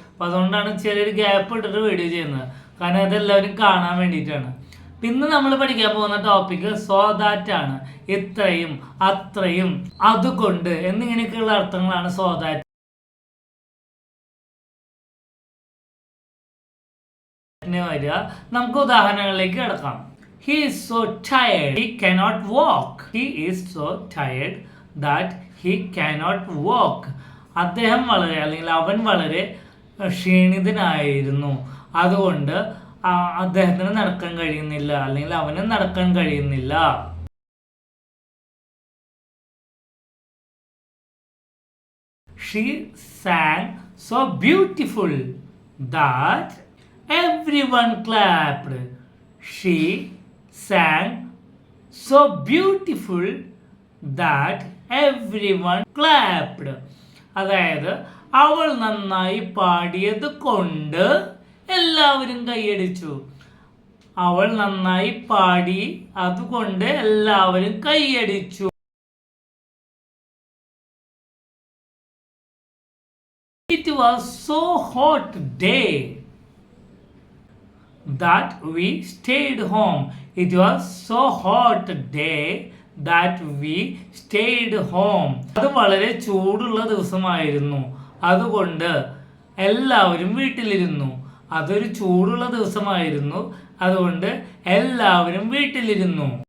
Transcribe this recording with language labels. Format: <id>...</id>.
<ml>അപ്പം അതുകൊണ്ടാണ് ചെറിയൊരു ഗ്യാപ്പ് ഇട്ടിട്ട് വീഡിയോ ചെയ്യുന്നത്, കാരണം അതെല്ലാവരും കാണാൻ വേണ്ടിയിട്ടാണ്. ഇന്ന് നമ്മൾ പഠിക്കാൻ പോകുന്ന ടോപ്പിക് സോ ദാറ്റ് ആണ്. ഇത്രയും, അത്രയും, അതുകൊണ്ട് എന്നിങ്ങനെയൊക്കെയുള്ള അർത്ഥങ്ങളാണ് സോ ദാറ്റ് വരിക. നമുക്ക് ഉദാഹരണങ്ങളിലേക്ക് കിടക്കാം.</ml> <en>He is so tired he cannot walk. He is so tired that he cannot walk.</en> <ml>അദ്ദേഹം വളരെ അല്ലെങ്കിൽ അവൻ വളരെ ക്ഷീണിതനായിരുന്നു, അതുകൊണ്ട് അദ്ദേഹത്തിന് നടക്കാൻ കഴിയുന്നില്ല അല്ലെങ്കിൽ അവന് നടക്കാൻ കഴിയുന്നില്ല.</ml> <en>She sang so beautiful that everyone clapped. She sang so beautiful that everyone clapped.</en> <ml>അതായത് അവൾ നന്നായി പാടിയത് കൊണ്ട് എല്ലാവരും കൈയടിച്ചു. അവൾ നന്നായി പാടി അതുകൊണ്ട് എല്ലാവരും കൈയടിച്ചു.</ml> <en>It was so hot day that we stayed home. It was so hot day that we stayed home.</en> <ml>അത് വളരെ ചൂടുള്ള ദിവസമായിരുന്നു, അതുകൊണ്ട് എല്ലാവരും വീട്ടിലിരുന്നു. അതൊരു ചൂടുള്ള ദിവസമായിരുന്നു, അതുകൊണ്ട് എല്ലാവരും വീട്ടിലിരുന്നു.</ml>